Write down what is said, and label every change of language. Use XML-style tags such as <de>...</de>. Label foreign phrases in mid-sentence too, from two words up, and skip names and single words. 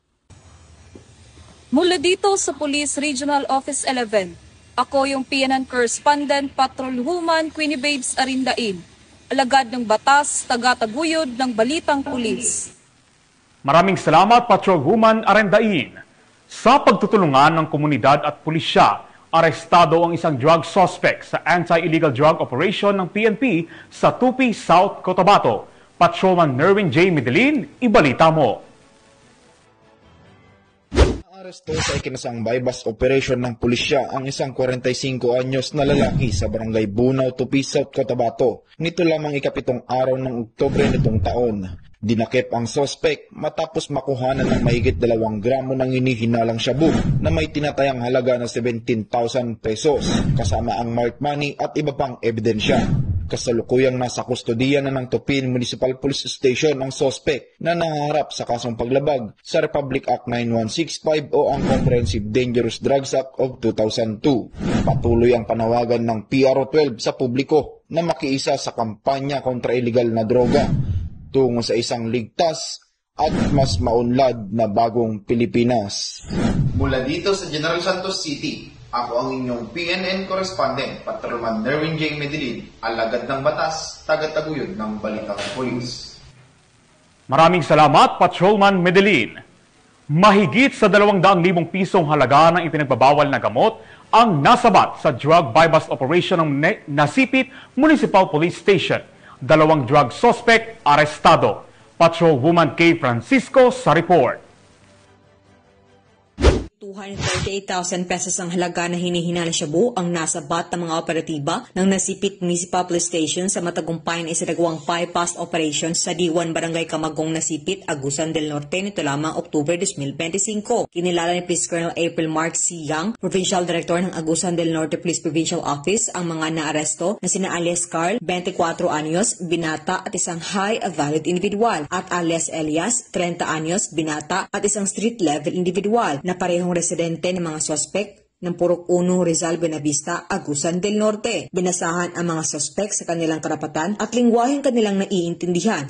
<tl>Mula dito sa Police Regional Office 11, ako yung PNN Correspondent Patrolwoman Queenie Babes Arendain, alagad ng batas, tagataguyod ng Balitang Pulis. Maraming salamat, Patrolwoman Arendain. Sa pagtutulungan ng komunidad at pulisya, arestado ang isang</tl> <en>drug suspect</en> <tl>sa</tl> <en>anti-illegal drug operation</en> <tl>ng PNP sa Tupi, South Cotabato. Patrolman Nerwin J. Medellin, ibalita mo. Naaresto sa ikinasang</tl> <en>bypass operation</en> <tl>ng pulisya ang isang 45 anyos na lalaki sa barangay Bunaw, Tupi, South Cotabato. Nito lamang ikapitong araw ng Oktubre nitong taon. Dinakip ang sospek matapos makuhanan ng mahigit 2 gramo ng hinihinalang shabu na may tinatayang halaga na 17,000 pesos kasama ang</tl> <en>marked money</en> <tl>at iba pang ebidensya. Kasalukuyang nasa kustodiya na ng Tupin Municipal Police Station ang sospek na nahaharap sa kasong paglabag sa Republic Act 9165 o ang Comprehensive Dangerous Drugs Act of 2002. Patuloy ang panawagan ng PRO12 sa publiko na makiisa sa kampanya kontra illegal na droga tungo sa isang ligtas at mas maunlad na bagong Pilipinas. Mula dito sa General Santos City, ako ang inyong PNN correspondent, Patrolman Derwin J. Medellin, alagad ng batas, taga-taguyod ng Balitang Pulis. Maraming salamat, Patrolman Medellin. Mahigit sa 200,000 pisong halaga ng ipinagbabawal na gamot ang nasabat sa</tl> <en>drug bypass operation</en> <tl>ng Nasipit Municipal Police Station. 2</tl> <en>drug suspect</en> <tl>arestado. Patrolwoman K. Francisco sa report. 238,000 pesos ang halaga na hinihinala shabu ang nasabat ng mga operatiba ng Nasipit Municipal Police Station sa matagumpay na isinagawang</tl> <en>bypass operation</en> <tl>sa D1 Barangay Camagong, Nasipit, Agusan del Norte nito lamang Oktubre 2025. Kinilala ni Police Colonel April Mark C. Yang, Provincial Director ng Agusan del Norte Police Provincial Office, ang mga naaresto na sina alias Carl, 24 anyos, binata at isang</tl> <en>high-valid individual</en> <tl>at alias Elias, 30 anyos, binata at isang</tl> <en>street-level individual</en> <tl>na parehong residente ng mga suspect ng Purok 1 Rizal Buenavista, Agusan del Norte. Binasahan ang mga suspect sa kanilang karapatan at lingwaheng kanilang naiintindihan.</tl>